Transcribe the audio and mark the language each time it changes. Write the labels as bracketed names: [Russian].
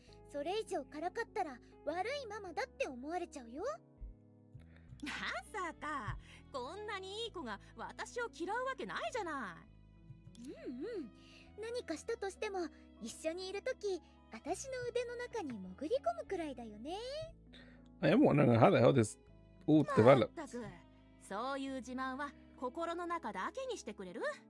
[Japanese] それ以上辛かったら悪いママだって思われちゃうよ。まさか、こんなにいい子が私を嫌うわけないじゃない。何かしたとしても一緒にいるとき、私の腕の中に潜り込むくらいだよね。 [English] I am wondering how the hell this all developed. [Japanese] まったく、そういう自慢は心の中だけにしてくれる？